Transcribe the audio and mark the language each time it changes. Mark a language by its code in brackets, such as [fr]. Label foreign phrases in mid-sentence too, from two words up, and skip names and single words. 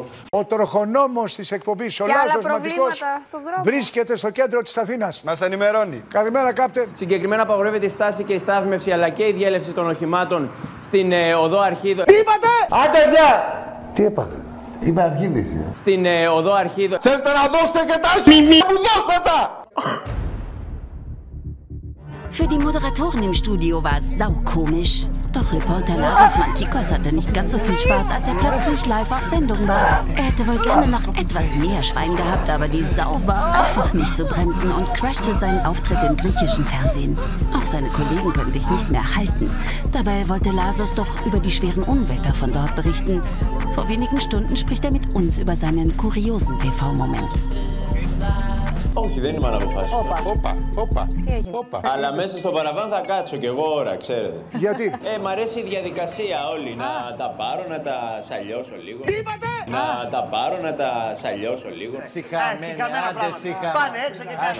[el] Ο τροχονόμος της εκπομπής, ο Λάζος Ματικός, βρίσκεται στο κέντρο της Αθήνας. Μας ενημερώνει. Καλημέρα, κάπτεν. Συγκεκριμένα απαγορεύεται η στάση και η στάθμευση αλλά και η διέλευση των οχημάτων στην οδό Αρχίδο. Τι είπατε? Άντε, γεια! Τι είπατε? Είμαι αρχίδηση. Στην οδό Αρχίδο. Θέλετε να δώσετε και τα αρχίδια μου, δώστε τα! [de] Für die Moderatoren im Studio war es saukomisch. Doch Reporter Lazos Mantikos hatte nicht ganz so viel Spaß, als er plötzlich live auf Sendung war. Er hätte wohl gerne noch etwas mehr Schwein gehabt, aber die Sau war einfach nicht zu bremsen und crashte seinen Auftritt im griechischen Fernsehen. Auch seine Kollegen können sich nicht mehr halten. Dabei wollte Lazos doch über die schweren Unwetter von dort berichten. Vor wenigen Stunden spricht er mit uns über seinen kuriosen TV-Moment. [el] Όχι, δεν είμαι αναποφάσιστο. Όπα. Τι έγινε? Αλλά μέσα στο παραβάν θα κάτσω κι εγώ ώρα, ξέρετε. Γιατί? Μ' αρέσει η διαδικασία όλη. Να τα πάρω, να τα σαλιώσω λίγο. Τι είπατε? Να τα πάρω, να τα σαλιώσω λίγο. Συχαμένα πράγματα. Πάνε έξω και κάτω.